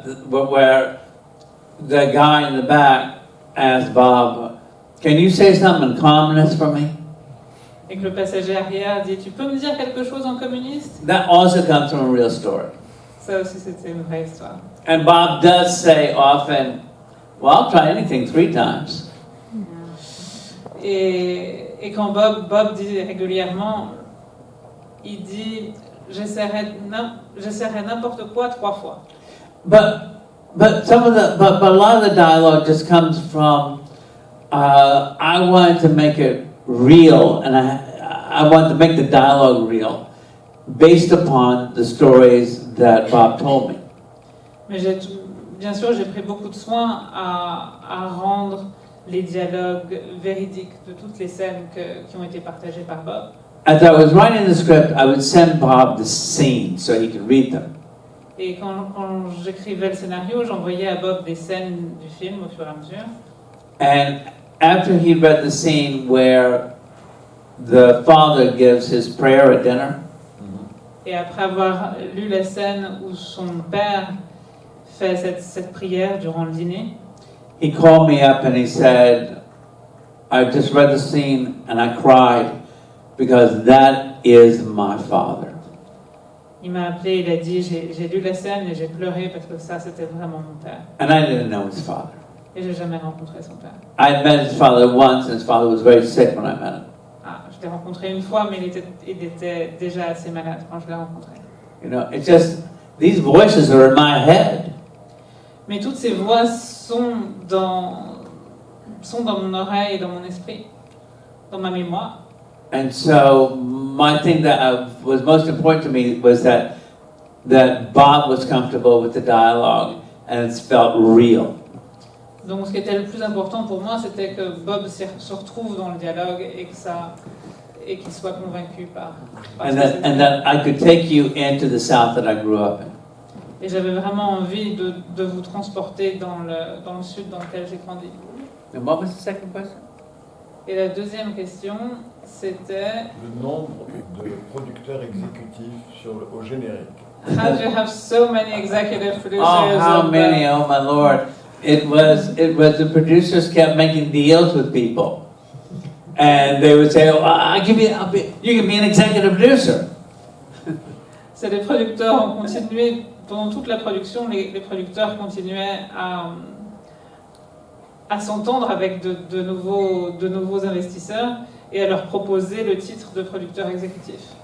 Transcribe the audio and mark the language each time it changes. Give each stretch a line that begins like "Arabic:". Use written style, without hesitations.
English: where the guy in the back asked Bob, "Can you say something in communist for me?"
French: et que le passager arrière dit, tu peux me dire quelque chose en communiste?
English: That also comes from a real story.
French: Ça aussi, c'était une vraie histoire.
English: And Bob does say often, "Well, I'll try anything 3 times."
French: Et quand Bob dit régulièrement, il dit, j'essaierai n'importe quoi 3 fois.
English: But a lot of the dialogue just comes from I wanted to make it real, and I wanted to make the dialogue real, based upon the stories that Bob told me.
French: Mais bien sûr, j'ai pris beaucoup de soin à rendre les dialogues véridiques de toutes les scènes qui ont été partagées par Bob.
English: As I was writing the script, I would send Bob the scenes so he could read them.
French: Et quand j'écrivais le scénario, j'envoyais à Bob des scènes du film au fur et à mesure.
English: And after he read the scene where the father gives his prayer at dinner,
French: Et après avoir lu la scène où son père fait cette prière durant le dîner,
English: he called me up and he said, "I just read the scene and I cried, because that is my father.
French: Il m'a appelé, il a dit, j'ai lu la scène et j'ai pleuré parce que ça, c'était vraiment mon père.
English: And I didn't know his father.
French: Et j'ai jamais rencontré son père.
English: I had met his father once, and his father was very sick when I met him.
French: Ah, je l'ai rencontré une fois, mais il était déjà assez malade quand je l'ai rencontré.
English: You know, it's just, these voices are in my head.
French: Mais toutes ces voix sont dans mon oreille et dans mon esprit, dans ma mémoire.
English: And so my thing that was most important to me was that Bob was comfortable with the dialogue and it felt real.
French: Donc ce qui était le plus important pour moi, c'était que Bob se retrouve dans le dialogue et qu'il soit convaincu par
English: And that I could take you into the South that I grew up in.
French: Et j'avais vraiment envie de vous transporter dans le sud dans lequel j'ai grandi.
English: And what was the second question?
French: Et la deuxième question, c'était Le nombre de producteurs exécutifs au générique.
English: how do you have so many executive producers? Oh, how many? Oh my Lord! It was the producers kept making deals with people, and they would say, "Oh, you can be an executive producer."
French: C'est les producteurs ont continué pendant toute la production. Les producteurs continuaient à s'entendre avec de nouveaux investisseurs et à leur proposer le titre de producteur exécutif.